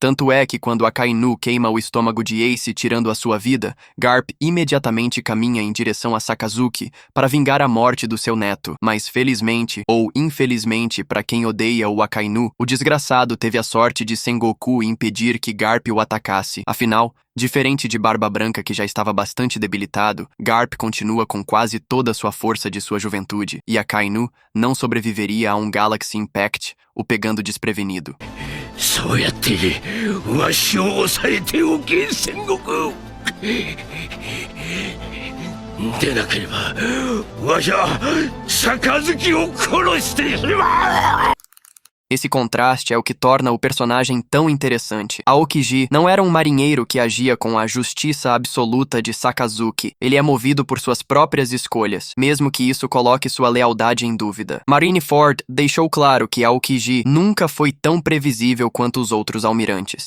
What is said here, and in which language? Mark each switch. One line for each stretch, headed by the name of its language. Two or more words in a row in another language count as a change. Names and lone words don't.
Portuguese: Tanto é que quando Akainu queima o estômago de Ace tirando a sua vida, Garp imediatamente caminha em direção a Sakazuki para vingar a morte do seu neto, mas felizmente ou infelizmente para quem odeia o Akainu, o desgraçado teve a sorte de Sengoku impedir que Garp o atacasse. Afinal, diferente de Barba Branca que já estava bastante debilitado, Garp continua com quase toda a sua força de sua juventude, e Akainu não sobreviveria a um Galaxy Impact, o pegando desprevenido.
Japanese: そうやってわしを抑えておけ戦国。でなければわしは杯を殺してしまう。
Portuguese: Esse contraste é o que torna o personagem tão interessante. Aokiji não era um marinheiro que agia com a justiça absoluta de Sakazuki. Ele é movido por suas próprias escolhas, mesmo que isso coloque sua lealdade em dúvida. Marineford deixou claro que Aokiji nunca foi tão previsível quanto os outros almirantes.